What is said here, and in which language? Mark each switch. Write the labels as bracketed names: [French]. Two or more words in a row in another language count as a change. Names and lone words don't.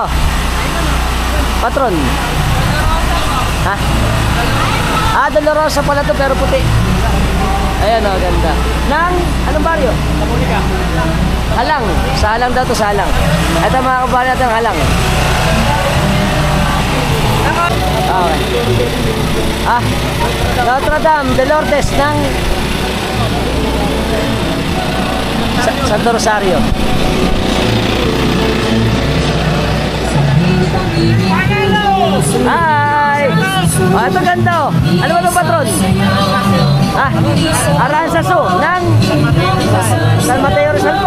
[Filipino] Patron. Ha? Dolorosa pala to pero puti. Ayan o, ganda. Nang, anong baryo? Halang. Sa Halang daw to, sa Halang. Ito mga kabahan natin, Halang. Okay. Notre Dame de Lourdes ng Santo Rosario. Hi! Ito ganda oh. Ano ba itong patron? Aranzazu ng San Mateo Rizal po.